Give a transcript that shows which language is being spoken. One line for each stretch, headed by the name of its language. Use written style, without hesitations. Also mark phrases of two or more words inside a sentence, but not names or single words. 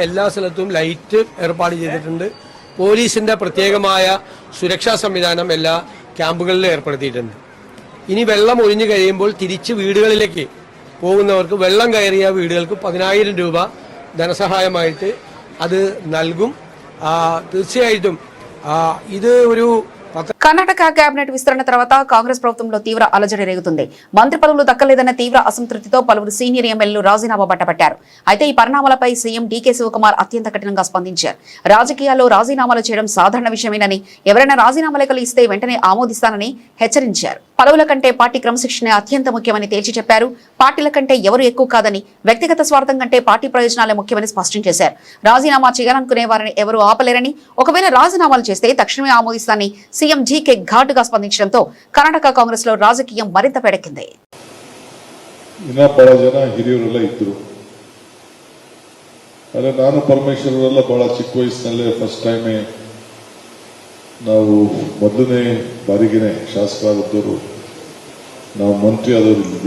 Malayalam: എല്ലാ സ്ഥലത്തും ലൈറ്റ് ഏർപ്പാട് ചെയ്തിട്ടുണ്ട്. പോലീസിന്റെ പ്രത്യേകമായ സുരക്ഷാ സംവിധാനം എല്ലാ ക്യാമ്പുകളിലും ഏർപ്പെടുത്തിയിട്ടുണ്ട്. ഇനി വെള്ളം ഒഴിഞ്ഞു കഴിയുമ്പോൾ തിരിച്ച് വീടുകളിലേക്ക് പോകുന്നവർക്ക് വെള്ളം കയറിയ വീടുകൾക്ക് 10,000 രൂപ ധനസഹായമായിട്ട് അത് നൽകും. തീർച്ചയായിട്ടും ഇത് ഒരു
Telugu: కర్ణాటక కేబినెట్ విస్తరణ తర్వాత కాంగ్రెస్ ప్రభుత్వంలో తీవ్ర అలజడి రేగుతుంది. మంత్రి పదవులు దక్కలేదన్న తీవ్ర అసంతృప్తితో పలువురు సీనియర్ ఎమ్మెల్యేలు రాజీనామా బట్టపట్టారు. అయితే ఈ పరిణామాలపై సీఎం డీకే శివకుమార్ అత్యంత కఠినంగా స్పందించారు. రాజకీయాల్లో రాజీనామాలు చేయడం సాధారణ విషయమేనని, ఎవరైనా రాజీనామా లేఖలు ఇస్తే వెంటనే ఆమోదిస్తానని హెచ్చరించారు. పదవుల కంటే పార్టీ క్రమశిక్షణ అత్యంత ముఖ్యమని తేల్చి చెప్పారు. పార్టీల కంటే ఎవరు ఎక్కువ కాదని, వ్యక్తిగత స్వార్థం కంటే పార్టీ ప్రయోజనాలే ముఖ్యమని స్పష్టం చేశారు. రాజీనామా చేయాలనుకునే వారిని ఎవరూ ఆపలేరని, ఒకవేళ రాజీనామాలు చేస్తే తక్షణమే ఆమోదిస్తానని సీఎం డీకే ఘాటుగా స్పందించడంతో కర్ణాటక కాంగ్రెస్ లో రాజకీయం మరింత పెడెక్కింది.
Kannada: ಬಹಳ ಜನ ಹಿರಿಯರೆಲ್ಲ ಇದ್ರು. ಆದರೆ ನಾನು ಪರಮೇಶ್ವರರೆಲ್ಲ ಬಹಳ ಚಿಕ್ಕ ವಯಸ್ಸಿನಲ್ಲೇ
English: first time
Kannada: ನಾವು ಮೊದಲನೇ ಬಾರಿಗೆನೆ ಶಾಸಕರಾದವರು ನಾವು ಮಂತ್ರಿ ಆದವರು ಇದ್ವಿ.